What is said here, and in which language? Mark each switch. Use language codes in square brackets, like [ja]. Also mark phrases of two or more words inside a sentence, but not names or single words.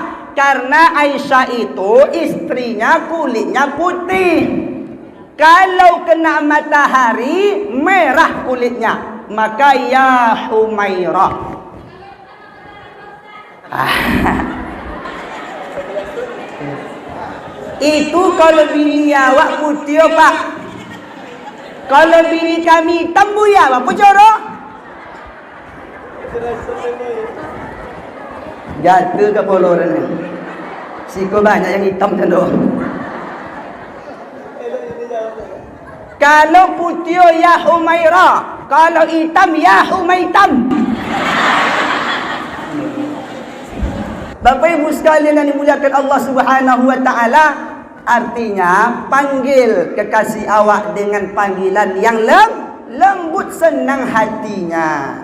[id] Karena Aisyah itu istrinya kulitnya putih. Kalau kena matahari merah kulitnya, maka ya Humairah. [min] Itu kalau bini awak putih, Pak. Kalau bini kami hitam, buya, apa coro? Jatuh ke poloran ni. [id] Siko banyak yang hitam cenderung. Kalau putih ya Humairah, kalau hitam ya Humaitam. Bapak Ibu sekalian yang dimuliakan [ar] الله سبحانه وتعالى, [id] artinya panggil kekasih awak dengan panggilan yang lembut, senang hatinya.